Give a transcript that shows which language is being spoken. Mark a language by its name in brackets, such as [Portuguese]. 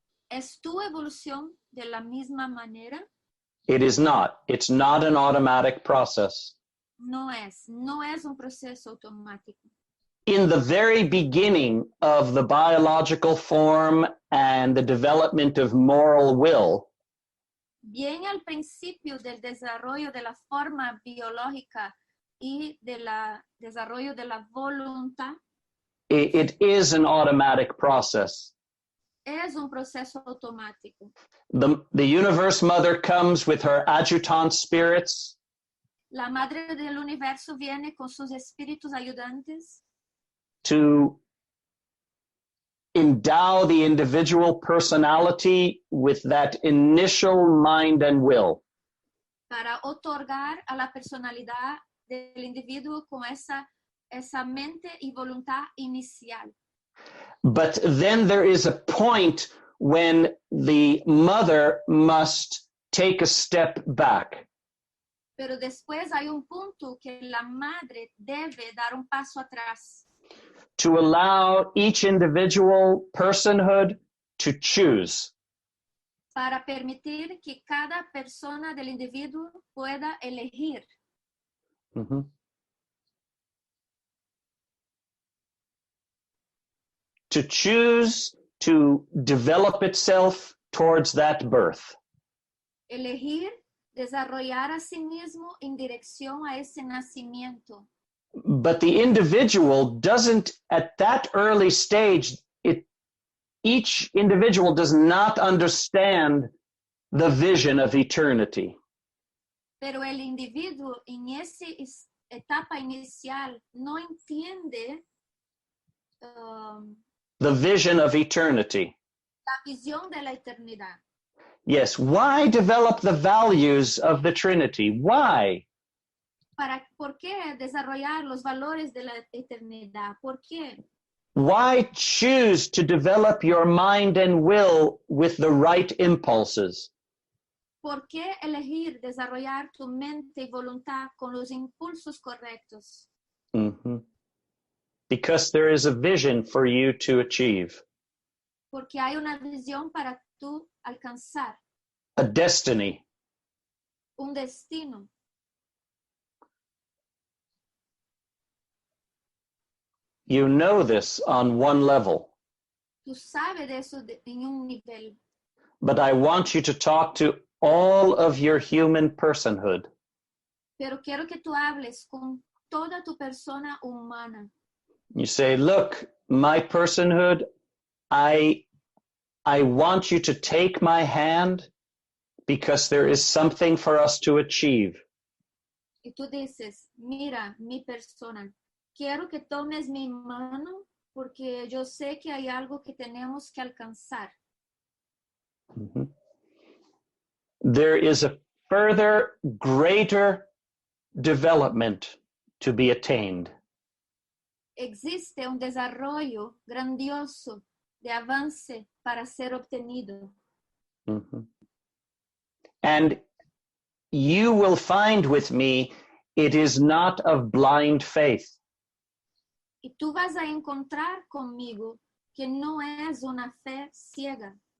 [Spanish] ¿Es tu evolución de la misma manera? [English] It is not. It's not an automatic process. [Spanish] No es un proceso automático. [English] In the very beginning of the biological form and the development of moral will, [Spanish] bien al principio del desarrollo de la forma biológica y del desarrollo de la voluntad, [English] it is an automatic process. [Spanish] es un proceso automático. [English] The universe mother comes with her adjutant spirits. [Spanish] La madre del universo viene con sus espíritus ayudantes [English] To endow the individual personality with that initial mind and will. [Spanish] para otorgar a la personalidad del individuo con esa mente y voluntad inicial. [English] But then there is a point when the mother must take a step back. [Spanish] Pero después hay un punto que la madre debe dar un paso atrás [English] To allow each individual personhood to choose. [Spanish] para permitir que cada persona del individuo pueda elegir. Mm-hmm. [English] To choose to develop itself towards that birth. [Spanish] Elegir desarrollar a sí mismo en dirección a ese nacimiento. [English] But the individual doesn't, at that early stage, each individual does not understand the vision of eternity. [Spanish] Pero el individuo en esa etapa inicial no entiende [English] The vision of eternity. [Spanish] la visión de la eternidad. [English] Yes, why develop the values of the Trinity? Why? [Spanish] ¿Por qué desarrollar los valores de la eternidad? ¿Por qué? [English] Why choose to develop your mind and will with the right impulses? [Spanish] ¿Por qué elegir desarrollar tu mente y voluntad con los impulsos correctos? Mm-hmm. [English] Because there is a vision for you to achieve. [Spanish] Porque hay una visión para tú alcanzar. [English] A destiny. [Spanish] Un destino. [English] You know this on one level. [Spanish] Tú sabes de eso en un nivel. [English] But I want you to talk to all of your human personhood. [Spanish] Pero quiero que tú hables con toda tu persona humana. [English] You say, look, my personhood, I want you to take my hand because there is something for us to achieve. [Spanish] Y tú dices, mira, mi persona, quiero que tomes mi mano porque yo sé que hay algo que tenemos que alcanzar. Mm-hmm. [English] There is a further, greater development to be attained. [Spanish] Existe un desarrollo grandioso de avance para ser obtenido. Mm-hmm. [English] And you will find with me, it is not of blind faith. [Spanish] Y tú vas a encontrar conmigo que no es una fe ciega.